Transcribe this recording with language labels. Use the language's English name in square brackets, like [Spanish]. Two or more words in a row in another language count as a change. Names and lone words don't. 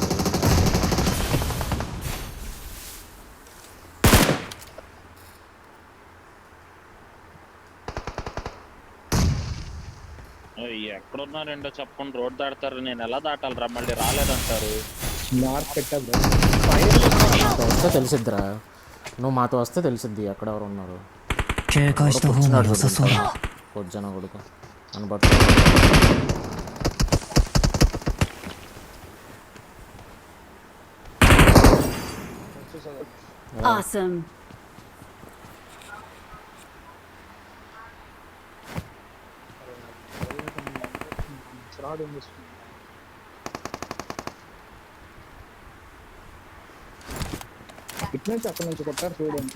[Telugu] ఎక్కడున్నారండో చెప్పండి. రోడ్ దాడతారు, నేను ఎలా దాటాలరా? మళ్ళీ రాలేదంటారు. మార్క్ పెట్టారు. మాతో వస్తే తెలిసిద్దిరా. నువ్వు మాతో వస్తే తెలిసిద్ది ఎక్కడెవరు ఉన్నారు. [Japanese] 警戒した方が良さそうだ。 [Telugu] పొజ్జన కొడుకు అని బట్టి Awesome. ఇటు నుంచి అక్కడ నుంచి కొట్టారు చూడండి.